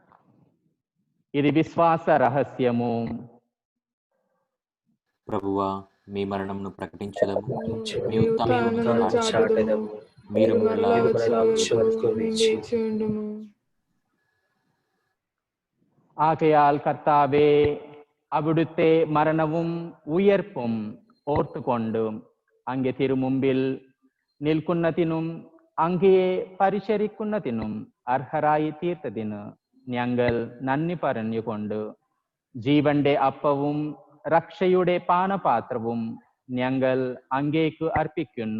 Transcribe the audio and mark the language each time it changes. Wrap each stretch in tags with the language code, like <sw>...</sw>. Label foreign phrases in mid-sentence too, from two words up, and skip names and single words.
<te>ఇది విశ్వాస రహస్యము. ప్రభువా, మీ మరణమును ప్రకటించదము, మీ మీ ఉత్థానమును ఉత్థానమును చాటెదము. మీరు మీరు మరలా మరలా వచ్చే వచ్చే వరకు వరకు మేము వేచి వేచి ఉండుము.</te> <ml>ആകയാൽ കർത്താവെ, അവിടുത്തെ മരണവും ഉയർപ്പും ഓർത്തുകൊണ്ട് അങ്ങേ തിരുമുമ്പിൽ നിൽക്കുന്നതിനും അങ്ങയെ പരിചരിക്കുന്നതിനും അർഹരായി തീർത്തതിന് ഞങ്ങൾ നന്ദി പറഞ്ഞുകൊണ്ട് ജീവന്റെ അപ്പവും രക്ഷയുടെ പാനപാത്രവും ഞങ്ങൾ അങ്ങേക്ക് അർപ്പിക്കുന്നു.</ml>